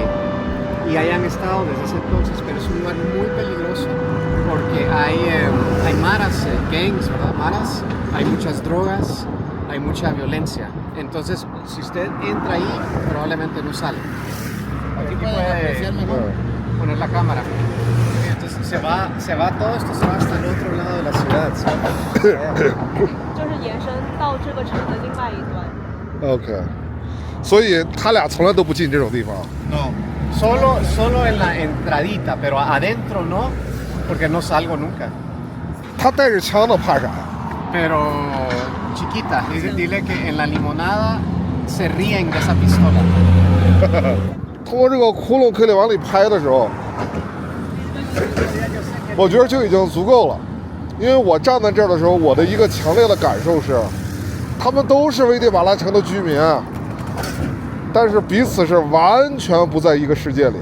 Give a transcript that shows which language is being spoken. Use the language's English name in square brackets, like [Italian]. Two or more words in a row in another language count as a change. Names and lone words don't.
[Spanish] Y ahí han estado desde ese entonces, pero es un lugar muy peligroso porque hay maras, gangs, ¿verdad? Maras, hay muchas drogas, hay mucha violencia. Entonces, si usted entra ahí, probablemente no sale. Aquí puede poner la cámara. Entonces se va todo esto, se va hasta el otro lado de la ciudad. [Chinese] 就是延伸到这个城的另外一端。 OK。所以他俩从来都不进这种地方。 [Spanish] No. Solo en la entradita, pero adentro no, porque no salgo nunca. [Chinese] 他带着枪的怕啥？ [Spanish] Pero chiquita, dile que en la limonada se ríen de esa pistola. [Chinese] 通过这个窟窿可以往里拍的时候，我觉得就已经足够了。因为我站在这儿的时候，我的一个强烈的感受是，他们都是危地马拉城的居民，但是彼此是完全不在一个世界里。